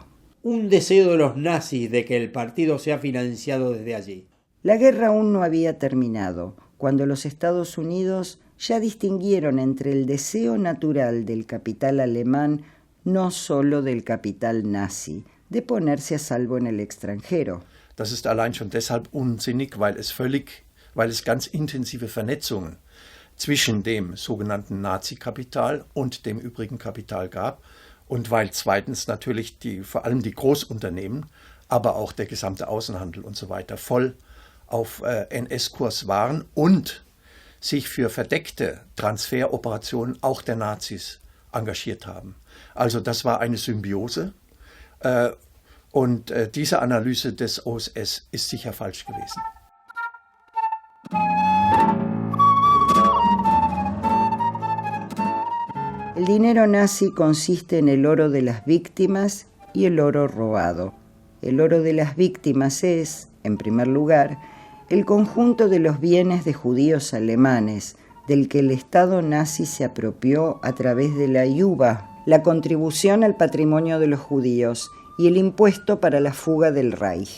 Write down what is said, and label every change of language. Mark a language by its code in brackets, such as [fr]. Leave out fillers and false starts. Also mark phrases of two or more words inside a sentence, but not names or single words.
[es] Un deseo de los nazis de que el partido sea financiado desde allí. La guerra aún no había terminado, cuando los Estados Unidos ya distinguieron entre el deseo natural del capital alemán, no solo del capital nazi, de ponerse a salvo en el extranjero. [de] Das ist allein schon deshalb unsinnig, weil es ganz intensive Vernetzungen zwischen dem sogenannten Nazi-Kapital und dem übrigen Kapital gab und weil zweitens natürlich vor allem die Großunternehmen, aber auch der gesamte Außenhandel und so weiter voll auf NS-Kurs waren und sich für verdeckte Transferoperationen auch der Nazis engagiert haben. Also das war eine Symbiose. Und diese Analyse des OSS ist sicher falsch gewesen. [es] El dinero nazi consiste en el oro de las víctimas y el oro robado. El oro de las víctimas es, en primer lugar, el conjunto de los bienes de judíos alemanes, del que el Estado nazi se apropió a través de la IUBA, la contribución al patrimonio de los judíos, y el impuesto para la fuga del Reich.